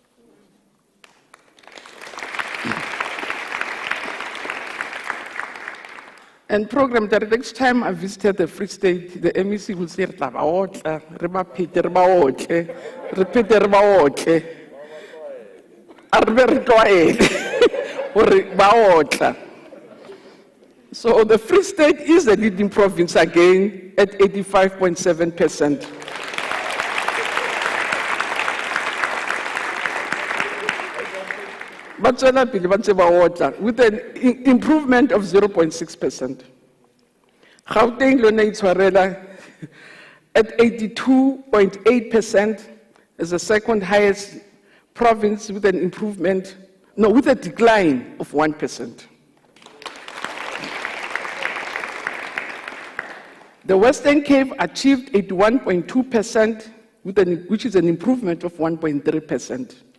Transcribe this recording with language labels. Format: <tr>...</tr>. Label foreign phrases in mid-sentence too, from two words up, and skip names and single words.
<en>And program that next time I visited the Free State, the MEC will say, so the Free State is the leading province again at 85.7%. With an improvement of 0.6%. Gauteng</en> <st>lona itshwarela</st> <en>at 82.8% as the second highest province with an improvement, no, with a decline of 1%. The Western Cape achieved 81.2%, which is an improvement of 1.3%.</en>